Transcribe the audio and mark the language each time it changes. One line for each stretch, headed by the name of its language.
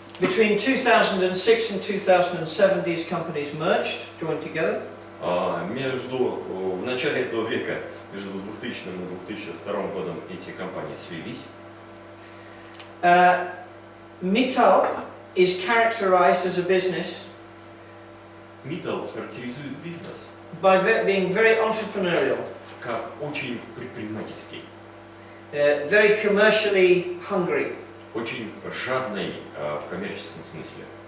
English: Between 2006 and 2007, these companies merged, joined together.
Russian: В начале этого века, между 2000 и 2002 годом, эти компании слились.
English: Mittal is characterized as a business
Russian: Mittal характеризует бизнес
English: by being very entrepreneurial,
Russian: как очень предпринимательский,
English: very commercially hungry.
Russian: очень жадный в коммерческом смысле.